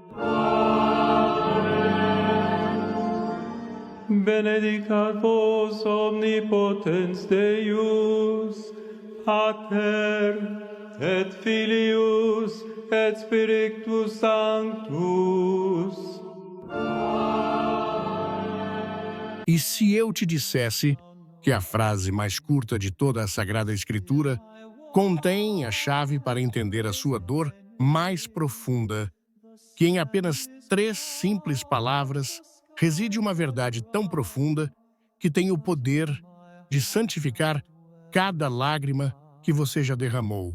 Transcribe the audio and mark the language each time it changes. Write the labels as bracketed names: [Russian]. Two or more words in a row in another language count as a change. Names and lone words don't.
[Latin] Benedicat vos omnipotens Deus, Pater et Filius et Spiritus Sanctus. [Portuguese] E se eu te dissesse que a frase mais curta de toda a Sagrada Escritura contém a chave para entender a sua dor mais profunda, que em apenas 3 simples palavras reside uma verdade tão profunda que tem o poder de santificar cada lágrima que você já derramou.